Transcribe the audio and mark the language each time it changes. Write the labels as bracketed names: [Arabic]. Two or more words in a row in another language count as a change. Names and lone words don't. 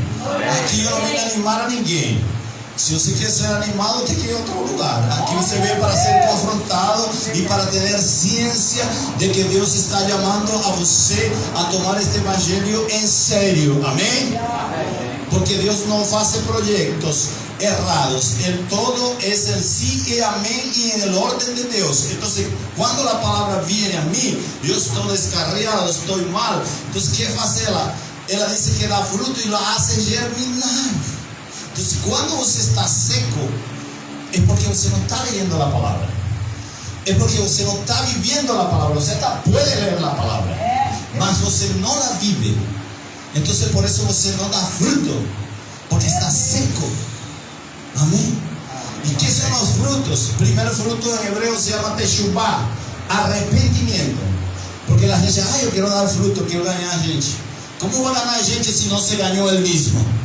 [Portuguese] Aqui eu não venho animar a ninguém. Se você quer ser animado, tem que ir a outro lugar. Aqui você vem para ser confrontado e para ter ciência de que Deus está chamando a você a tomar este evangelho em sério. Amém? Porque Deus não faz projetos errados. [Spanish] El todo es el sí y amén y en el orden de Dios. Entonces, cuando la palabra viene a mí, yo estoy descarriado, estoy mal. Entonces, ¿qué hace ella? Ella dice que da fruto y lo hace germinar. Entonces, cuando você está seco, es porque você no está leyendo la palabra. Es porque você no está viviendo la palabra. Você puede leer la palabra, [Portuguese] mas você [Spanish] no la vive. Entonces, por eso você no da fruto, porque está seco. [Portuguese] Amém? E que são os frutos? O primeiro fruto em hebreu se chama teshuvá, arrependimento. Porque a gente, eu quero dar fruto, quero ganhar a gente. Como vou ganhar a gente se não se ganhou ele mesmo?